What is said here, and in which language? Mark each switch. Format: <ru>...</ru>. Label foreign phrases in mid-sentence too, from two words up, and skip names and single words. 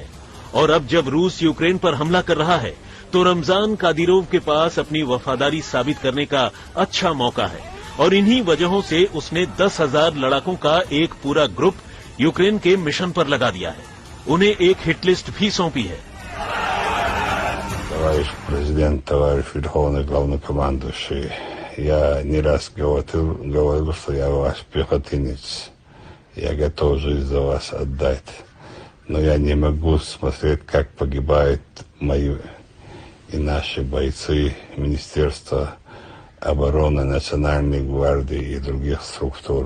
<hi>और अब जब रूस यूक्रेन पर हमला कर रहा है, तो रमजान कादिरोव के पास अपनी वफादारी साबित करने का अच्छा मौका है, और इन्हीं वजहों से उसने 10,000 लड़ाकों का एक पूरा ग्रुप यूक्रेन के मिशन पर लगा दिया है। उन्हें एक</hi> <en>hit list</en> <hi>भी सौंपी है।</hi> <ru>Товарищ президент, товарищ верховный главнокомандующий, я не раз говорил, что я ваш пехотинец. Я готов жизнь за вас отдать. Но я не могу смотреть, как погибают мои и наши бойцы Министерства обороны, Национальной гвардии и других структур.</ru>